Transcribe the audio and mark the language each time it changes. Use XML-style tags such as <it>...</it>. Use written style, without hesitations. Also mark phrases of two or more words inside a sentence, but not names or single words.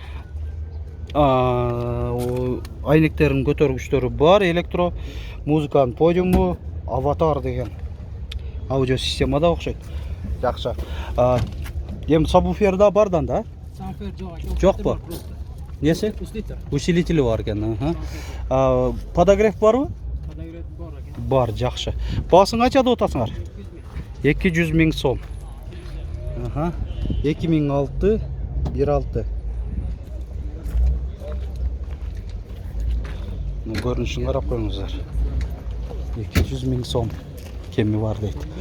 <ky>Айнектерин көтөргүчтөрү бар, электро, музыканын подиуму, аватар деген аудио системада окшойт. Жакшы. Эми сабвуфер да бардан да? Сабвуфер Жокпу?</ky> <kk>Несі? Усилитель. Усилителі бар екен.</kk> <ky>Подогрев барбы?</ky> <kk>Подогрев бар екен. Бар, жақсы. Бағасын қанша деп отырсыңар? 200 000 сом. 2006 1.6. Көрінішін қарап қойыңыздар. 200 000 сом кемі бар дейді.</kk>